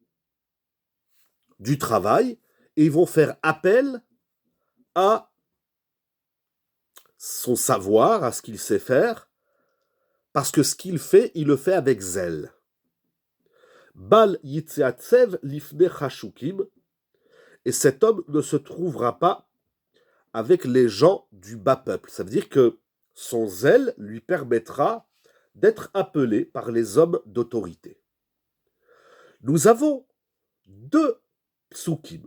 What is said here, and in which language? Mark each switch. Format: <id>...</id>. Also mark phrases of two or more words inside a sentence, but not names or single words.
<fr>du travail, et ils vont faire appel à son savoir, à ce qu'il sait faire, parce que ce qu'il fait, il le fait avec zèle.</fr> <he>בל יתיצב לפני חשכים,</he> <fr>et cet homme ne se trouvera pas avec les gens du bas peuple. Ça veut dire que son zèle lui permettra d'être appelé par les hommes d'autorité. Nous avons deux psukim.</fr>